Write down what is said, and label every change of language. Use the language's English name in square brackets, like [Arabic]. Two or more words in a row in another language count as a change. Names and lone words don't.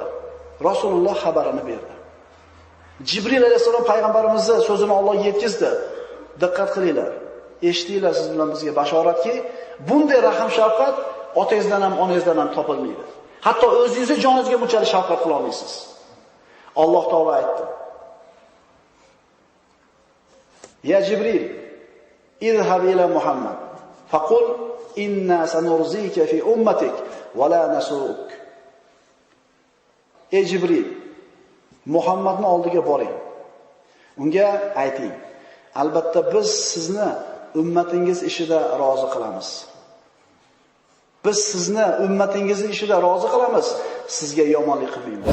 [Uzbek] Rasululloh xabarini berdi. Jibril alayhisalom payg'ambarimizning so'zini Alloh yetkazdi. Diqqat qilinglar. Eshitinglar siz bilan bizga bashoratki, bunday rahim shafqat otangizdan ham, onangizdan ham topilmaydi. Hatto o'zingizga joningizga bunchalik shafqat qila olmaysiz. Alloh taolo aytdi: [Arabic] يا جبريل، اذهب إلى محمد فقل إنا سنرضيك في أمتك ولا نسوءك. [Uzbek] Ey Jibril, Muhammadning oldiga boring. Unga ayting: Albatta biz sizni ummatingiz ishida rozi qilamiz. Biz sizni ummatingizning ishida rozi qilamiz, sizga yomonlik qilmaymiz.